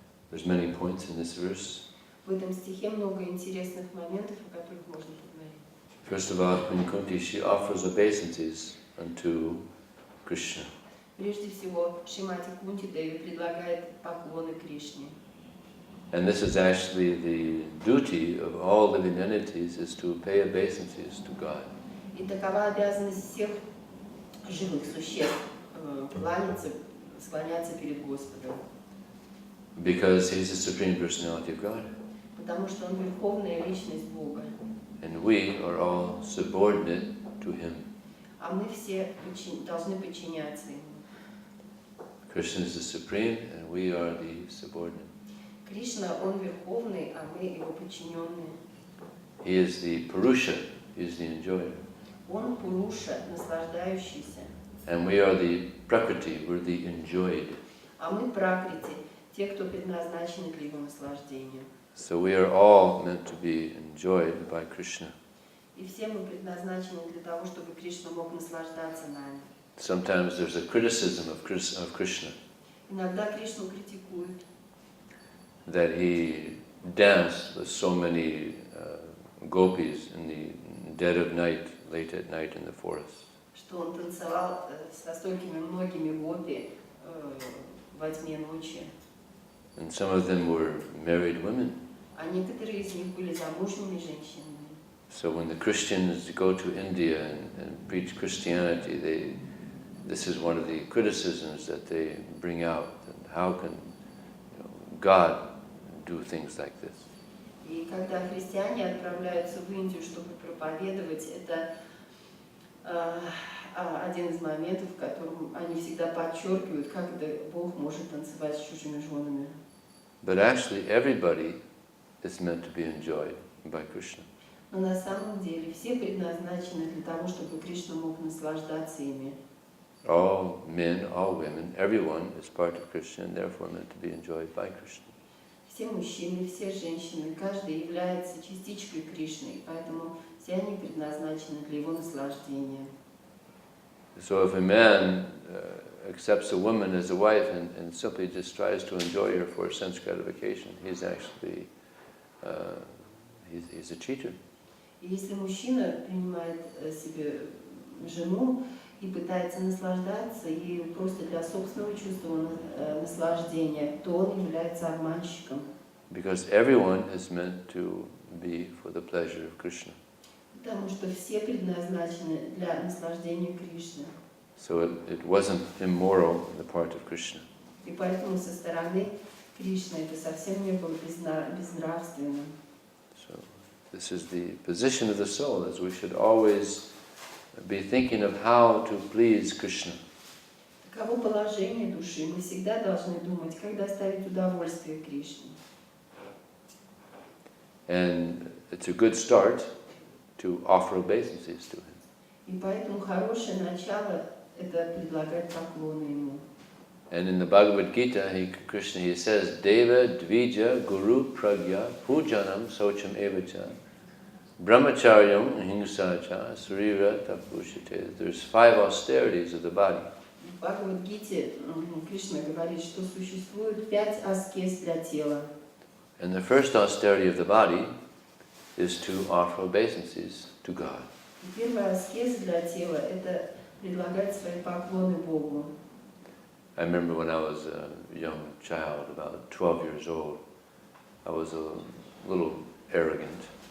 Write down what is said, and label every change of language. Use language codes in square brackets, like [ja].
[en] There's many points in this verse. [ru] В этом стихе много интересных моментов, о которых можно поговорить. [en] First of all, Queen Kunti, she offers obeisances unto Krishna. [ru] Прежде всего, Шримати Кунти Деви предлагает поклоны Кришне. [en] And this is actually the duty of all living entities, is to pay obeisances to God. [ru] И такова обязанность всех живых существ кланяться, склоняться перед Господом. [en] Because He's the Supreme Personality of God. [ru] Потому что Он Верховная Личность Бога. [en] And we are all subordinate to Him. [ru] А мы все должны подчиняться Ему. [en] Krishna is the Supreme and we are the subordinate. [ru] Кришна, Он Верховный, а мы Его подчиненные. [en] He is the Purusha, He is the enjoyer. [ru] Он Пуруша, наслаждающийся. [en] And we are the Prakriti, we're the enjoyed. [ru] А мы Пракрити, те, кто предназначены для Его наслаждения. [en] So we are all meant to be enjoyed by Krishna. [ru] И все мы предназначены для того, чтобы Кришна мог наслаждаться нами. [en] Sometimes there's a criticism of Krishna, [ru] Иногда Кришну критикуют, [en] that he danced with so many gopis in the dead of night, late at night in the forest. [ru] что он танцевал со столькими многими гопи во тьме ночи. [en] And some of them were married women. [ru] А некоторые из них были замужними женщинами. [en] So when the Christians go to India and preach Christianity, this is one of the criticisms that they bring out. And how can God do things like this? [ru] И когда христиане отправляются в Индию, чтобы проповедовать, это один из моментов, в котором они всегда подчеркивают, как это Бог может танцевать с чужими женами. [en] But actually everybody is meant to be enjoyed by Krishna. [ru] Но на самом деле все предназначены для того, чтобы Кришна мог наслаждаться ими. [en] All men, all women, everyone is part of Krishna and therefore meant to be enjoyed by Krishna. [ru] Все мужчины, все женщины, каждый является частичкой Кришны, поэтому все они предназначены для его наслаждения. [en] So if a man accepts a woman as a wife and simply just tries to enjoy her for sense gratification, he's actually he's a cheater. [ru] И если мужчина принимает себе жену и пытается наслаждаться ею просто для собственного чувства наслаждения, то он является обманщиком. [en] Because everyone is meant to be for the pleasure of Krishna. [ru] Потому что все предназначены для наслаждения Кришны. [en] So it wasn't immoral on the part of Krishna. [ru] И поэтому со стороны Кришны это совсем не было безнравственным. [en] So this is the position of the soul, as we should always be thinking of how to please Krishna. [ru] Таково положение души. Мы всегда должны думать, как доставить удовольствие Кришне. [en] And it's a good start to offer obeisances to him. [ru] И поэтому хорошее начало – это предлагать поклоны ему. [en] And in the Bhagavad Gita, Krishna says, [sa] Deva Dvija Guru Pragya Pujanam Socham Evacha Brahmacharyam Hingsacha Surira Tapushite. [en] There's 5 austerities of the body. [ru] В Бхагавад-гите Кришна говорит, что существует 5 аскез для тела. [en] And the first austerity of the body is to offer obeisances to God. [ru] Первая аскеза для тела – это предлагать свои поклоны Богу. [en] I remember when I was a young child, about 12 years old, I was a little arrogant.